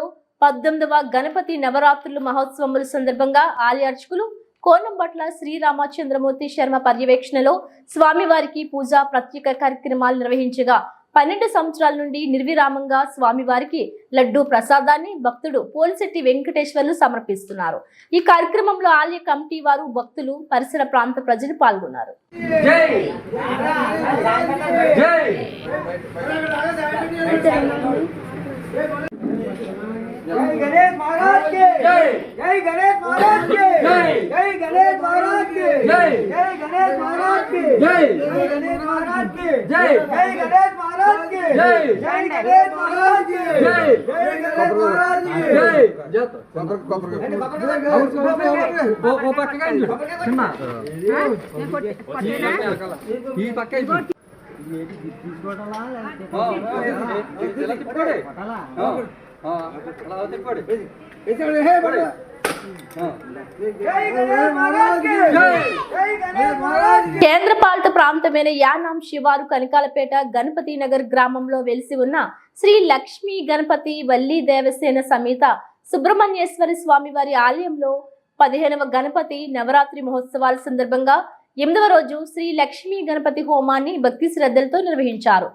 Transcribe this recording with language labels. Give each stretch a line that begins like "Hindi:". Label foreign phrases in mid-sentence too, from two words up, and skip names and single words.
Telugu: 18వ గణపతి నవరాత్రులు మహోత్సవముల సందర్భంగా ఆలయ అర్చకులు కోనంబట్ల శ్రీరామచంద్రమూర్తి శర్మ పర్యవేక్షణలో స్వామివారికి పూజ ప్రత్యేక కార్యక్రమాలు నిర్వహించగా 12 సంవత్సరాల నుండి నిర్విరామంగా స్వామివారికి లడ్డూ ప్రసాదాన్ని భక్తుడు పోలిశెట్టి వెంకటేశ్వర్లు సమర్పిస్తున్నారు. ఈ కార్యక్రమంలో ఆలయ కమిటీ వారు, భక్తులు, పరిసర ప్రాంత ప్రజలు పాల్గొన్నారు.
Hindi: जय गणेश महाराज के जय, जय गणेश महाराज के जय, जय गणेश महाराज के जय, जय गणेश महाराज के जय, जय गणेश महाराज के जय, जय गणेश महाराज के जय, जय गणेश महाराज के जय, जय गणेश महाराज के जय. जत ओ
Telugu: పక్కకండి చిన్న ఈ పక్క తీసుకోవడాలా కేంద్రపాలిత ప్రాంతమైన యానాం శివారు కనకాలపేట గణపతి నగర్ గ్రామంలో వెలిసి ఉన్న శ్రీ లక్ష్మీ గణపతి వల్లి దేవసేన సమేత సుబ్రహ్మణ్యేశ్వరి స్వామివారి ఆలయంలో 15వ గణపతి నవరాత్రి మహోత్సవాల సందర్భంగా 8వ రోజు శ్రీ లక్ష్మీ గణపతి హోమాన్ని భక్తి శ్రద్ధలతో నిర్వహించారు.